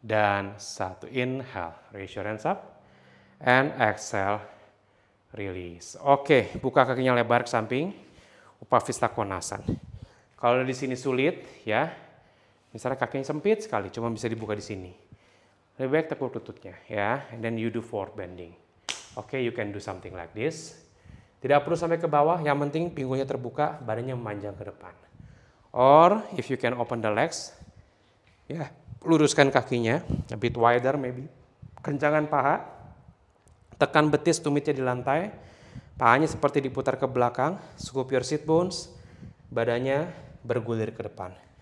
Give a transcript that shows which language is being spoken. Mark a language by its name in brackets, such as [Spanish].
[English] Dan 1. Inhale. Raise your hands up. And exhale. Release. [Indonesian] Oke, buka kakinya lebar ke samping. Upavista Konasana. Kalau di sini sulit, ya, misalnya kakinya sempit sekali, cuma bisa dibuka di sini. Lebih baik tekuk lututnya, ya. [English] And then you do forward bending. Oke, you can do something like this. [Indonesian] Tidak perlu sampai ke bawah, yang penting pinggulnya terbuka, badannya memanjang ke depan. [English] Or if you can open the legs, ya, [Indonesian] luruskan kakinya, [English] a bit wider maybe. [Indonesian] Kencangkan paha, tekan betis tumitnya di lantai, pahanya seperti diputar ke belakang, [English] scoop your sit bones, [Indonesian] badannya bergulir ke depan.